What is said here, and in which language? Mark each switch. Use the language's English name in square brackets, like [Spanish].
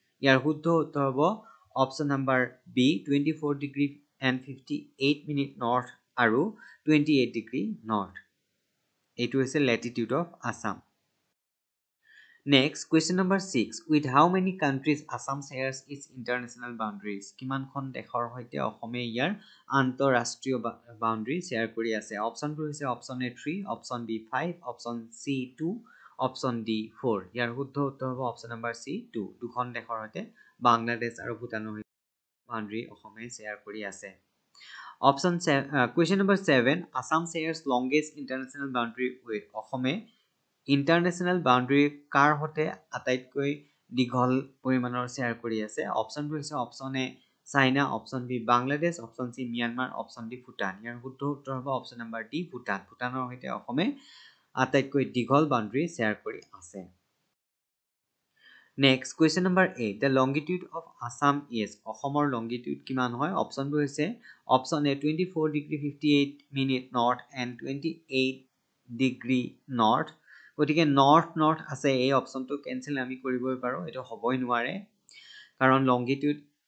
[Assamese] Yar huddho uttor hobo [English] option number B 24 degree and 58 minute north aru 28 degree north. It is a latitude of Assam. Next, question number 6. With how many countries Assam shares its international boundaries? [Assamese] কিমান খন দেশৰ সৈতে অসমে ইয়াৰ আন্তঃৰাষ্ট্ৰীয় boundary share কৰি আছে? অপশ্যনবোৰ হৈছে option A 3, option B 5, option C 2, option D 4. ইয়াৰ শুদ্ধ উত্তৰ হ'ব অপশ্যন নম্বৰ চি 2. দুখন দেশৰ সৈতে বাংলাদেশ আৰু ভূটানৰ সৈতে বাউণ্ডাৰী অসমে শ্বেয়াৰ কৰি আছে। [English] Option question number 7 Assam shares longest international boundary with [Assamese] অসমে ইণ্টাৰনেশ্যনেল বাউণ্ডাৰী কাৰ সৈতে আটাইতকৈ দীঘল পৰিমাণৰ শ্বেয়াৰ কৰি আছে অপশ্যনবোৰ হৈছে option A China option B Bangladesh option C Myanmar option D Bhutan ইয়াৰ শুদ্ধ উত্তৰ হ'ব অপশ্যন নম্বৰ ডি ভূটান ভূটানৰ সৈতে অসমে আটাইতকৈ দীঘল বাউণ্ডাৰী শ্বেয়াৰ কৰি আছে [English] Next, question number 8. The longitude of Assam is [Assamese] অসমৰ longitude কিমান হয় অপশ্যনবোৰ হৈছে option A 24 degree 58 minute north and 28 degree north গতিকে নৰ্থ আছে এই অপশ্যনটো কেনসেল আমি কৰিবই পাৰো এটা হ'বই নোৱাৰে কাৰণ longitude